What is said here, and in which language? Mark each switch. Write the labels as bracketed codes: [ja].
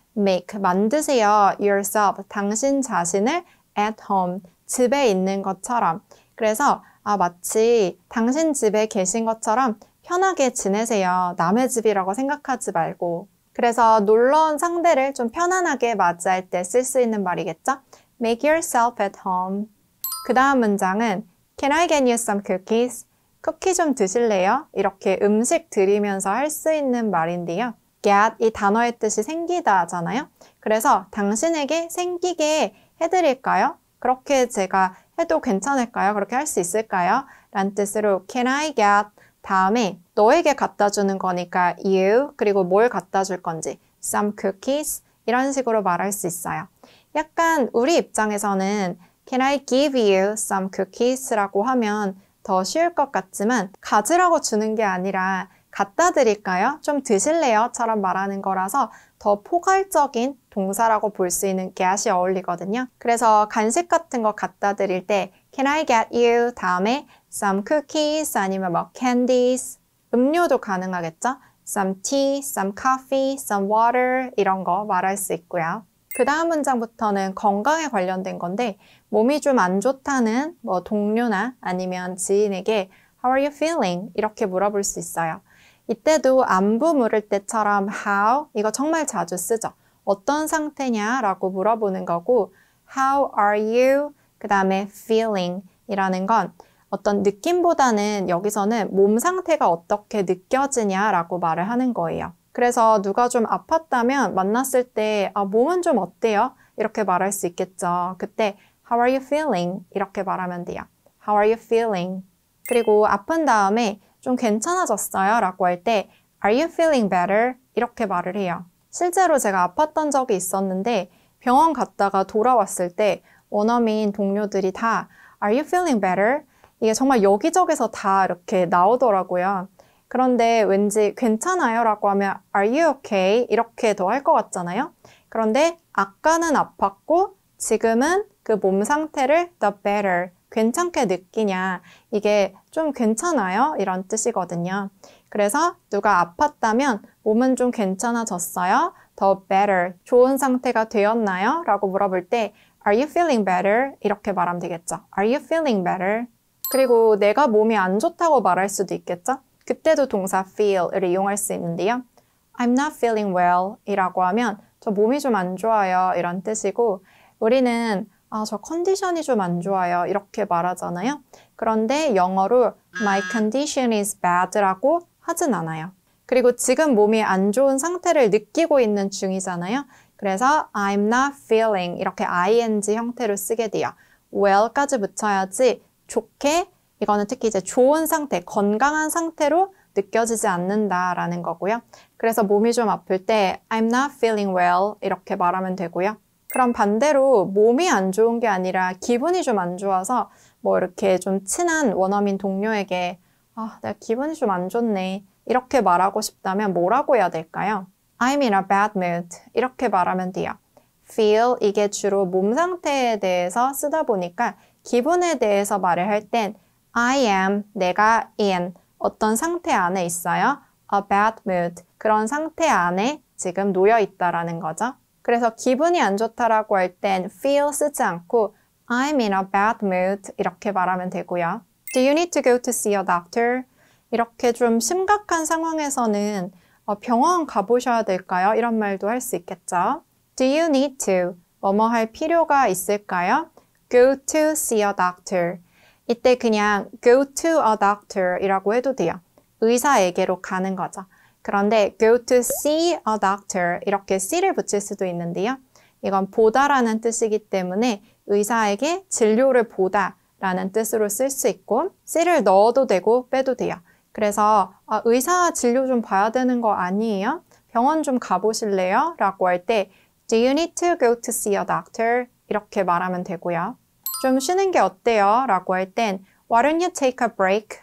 [ko] make, 만드세요. yourself, 당신 자신을 [en] at home, [ko] 집에 있는 것처럼. 그래서 마치 당신 집에 계신 것처럼 편하게 지내세요. 남의 집이라고 생각하지 말고. 그래서 놀러 온 상대를 좀 편안하게 맞이할 때 쓸 수 있는 말이겠죠? [en] Make yourself at home. [ko] 그 다음 문장은 [en] Can I get you some cookies? [ko] 쿠키 좀 드실래요? 이렇게 음식 드리면서 할 수 있는 말인데요. get, 이 단어의 뜻이 생기다잖아요. 그래서 당신에게 생기게 해드릴까요? 그렇게 제가 해도 괜찮을까요? 그렇게 할 수 있을까요? 라는 뜻으로 [en] Can I get [ko] 다음에 너에게 갖다 주는 거니까 you, 그리고 뭘 갖다 줄 건지 [en] some cookies [ko] 이런 식으로 말할 수 있어요. 약간 우리 입장에서는 [en] Can I give you some cookies? [ko] 라고 하면 더 쉬울 것 같지만 가지라고 주는 게 아니라 갖다 드릴까요? 좀 드실래요? 처럼 말하는 거라서 더 포괄적인 동사라고 볼 수 있는 get이 어울리거든요. 그래서 간식 같은 거 갖다 드릴 때 [en] Can I get you? [ko] 다음에 [en] some cookies [ko] 아니면 뭐 candies, 음료도 가능하겠죠? [en] some tea, some coffee, some water [ko] 이런 거 말할 수 있고요. 그 다음 문장부터는 건강에 관련된 건데 몸이 좀 안 좋다는 뭐 동료나 아니면 지인에게 [en] How are you feeling? [ko] 이렇게 물어볼 수 있어요. 이때도 안부 물을 때처럼 how 이거 정말 자주 쓰죠. 어떤 상태냐 라고 물어보는 거고 [en] How are you? [ko] 그 다음에 feeling 이라는 건 어떤 느낌보다는 여기서는 몸 상태가 어떻게 느껴지냐 라고 말을 하는 거예요. 그래서 누가 좀 아팠다면 만났을 때 몸은 좀 어때요? 이렇게 말할 수 있겠죠. 그때 [en] How are you feeling? [ko] 이렇게 말하면 돼요. [en] How are you feeling? [ko] 그리고 아픈 다음에 좀 괜찮아졌어요? 라고 할 때 [en] Are you feeling better? [ko] 이렇게 말을 해요. 실제로 제가 아팠던 적이 있었는데 병원 갔다가 돌아왔을 때 원어민 동료들이 다 [en] Are you feeling better? [ko] 이게 정말 여기저기서 다 이렇게 나오더라고요. 그런데 왠지 괜찮아요? 라고 하면 [en] Are you okay? [ko] 이렇게 더 할 것 같잖아요. 그런데 아까는 아팠고 지금은 그 몸 상태를 [en] the better, [ko] 괜찮게 느끼냐 이게 좀 괜찮아요? 이런 뜻이거든요. 그래서 누가 아팠다면 몸은 좀 괜찮아졌어요? [en] the better, [ko] 좋은 상태가 되었나요? 라고 물어볼 때 [en] Are you feeling better? [ko] 이렇게 말하면 되겠죠. [en] Are you feeling better? [ko] 그리고 내가 몸이 안 좋다고 말할 수도 있겠죠? 그때도 동사 feel을 이용할 수 있는데요. [en] I'm not feeling well [ko] 이라고 하면 저 몸이 좀 안 좋아요 이런 뜻이고 우리는 저 컨디션이 좀 안 좋아요 이렇게 말하잖아요. 그런데 영어로 [en] My condition is bad [ko] 라고 하진 않아요. 그리고 지금 몸이 안 좋은 상태를 느끼고 있는 중이잖아요. 그래서 [en] I'm not feeling [ko] 이렇게 ing 형태로 쓰게 돼요. well까지 붙여야지 좋게 이거는 특히 이제 좋은 상태, 건강한 상태로 느껴지지 않는다라는 거고요. 그래서 몸이 좀 아플 때 [en] I'm not feeling well [ko] 이렇게 말하면 되고요. 그럼 반대로 몸이 안 좋은 게 아니라 기분이 좀 안 좋아서 뭐 이렇게 좀 친한 원어민 동료에게 내가 기분이 좀 안 좋네 이렇게 말하고 싶다면 뭐라고 해야 될까요? [en] I'm in a bad mood [ko] 이렇게 말하면 돼요. feel 이게 주로 몸 상태에 대해서 쓰다 보니까 기분에 대해서 말을 할 땐 [en] I am, [ko] 내가 in 어떤 상태 안에 있어요. [en] a bad mood [ko] 그런 상태 안에 지금 놓여 있다라는 거죠. 그래서 기분이 안 좋다라고 할 땐 feel 쓰지 않고 [en] I'm in a bad mood [ko] 이렇게 말하면 되고요. [en] Do you need to go to see a doctor? [ko] 이렇게 좀 심각한 상황에서는 병원 가보셔야 될까요? 이런 말도 할 수 있겠죠. [en] Do you need to? [ko] 뭐뭐 할 필요가 있을까요? [en] Go to see a doctor. [ko] 이때 그냥 [en] go to a doctor [ko] 이라고 해도 돼요. 의사에게로 가는 거죠. 그런데 [en] go to see a doctor [ko] 이렇게 see를 붙일 수도 있는데요. 이건 보다라는 뜻이기 때문에 의사에게 진료를 보다 라는 뜻으로 쓸 수 있고 see를 넣어도 되고 빼도 돼요. 그래서 의사 진료 좀 봐야 되는 거 아니에요? 병원 좀 가보실래요? 라고 할 때 [en] Do you need to go to see a doctor? [ko] 이렇게 말하면 되고요. 좀 쉬는 게 어때요? 라고 할 땐 [en] Why don't you take a break?